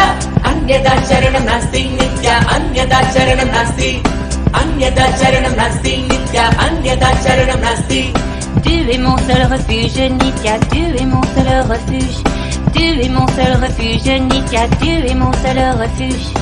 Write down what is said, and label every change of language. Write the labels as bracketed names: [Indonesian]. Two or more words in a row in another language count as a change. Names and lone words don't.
[Sanskrit] Anyada charanam nasti, Nitya, anyada charanam nasti. Anyada charanam nasti, Nitya, anyada charanam nasti. [French] Tu es mon seul refuge, Nitya, tu es mon seul refuge. Tu es mon seul refuge, Nitya, tu es mon seul refuge.